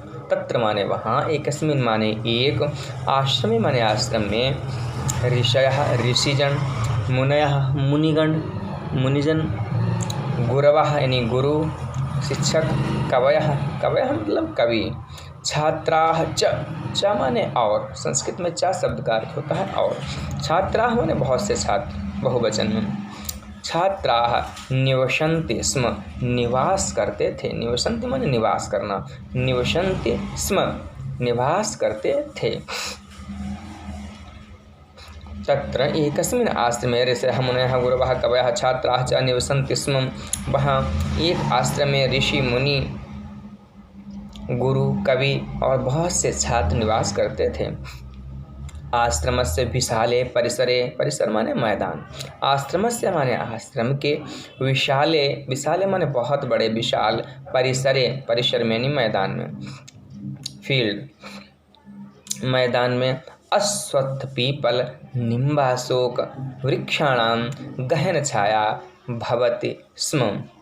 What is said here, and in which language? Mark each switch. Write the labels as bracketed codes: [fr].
[hi] तत्र माने वहाँ, एकस्मिन् माने एक, आश्रमे माने आश्रम में, ऋषयः ऋषिजन, मुनयः मुनिजन, गुरवः यानी गुरु शिक्षक, कवयः मतलब कवि, छात्राः च माने और, संस्कृत में च शब्द का अर्थ होता है और। छात्राः माने बहुत से छात्र, बहुवचन में। [sa] छात्राः निवसन्ति स्म, [hi] निवास करते थे। निवसन्ति माने निवास करना, निवसन्ति स्म, निवास करते थे। [sa] तत्र एकस्मिन् आश्रमे ऋषयः मुनयः गुरवः कवयः छात्राः च निवसन्ति स्म। [hi] वहाँ एक आश्रम में ऋषि मुनि गुरु कवि और बहुत से छात्र निवास करते थे। [sa] आश्रमस्य विशाले परिसरे, [hi] परिसर माने मैदान, आश्रमस्य माने आश्रम के, विशाले माने बहुत बड़े, विशाल, परिसर में नहीं, मैदान में, फील्ड, मैदान में [sa] अश्वत्थ पीपल निम्बाशोक वृक्षाणां गहन छाया भवति स्म।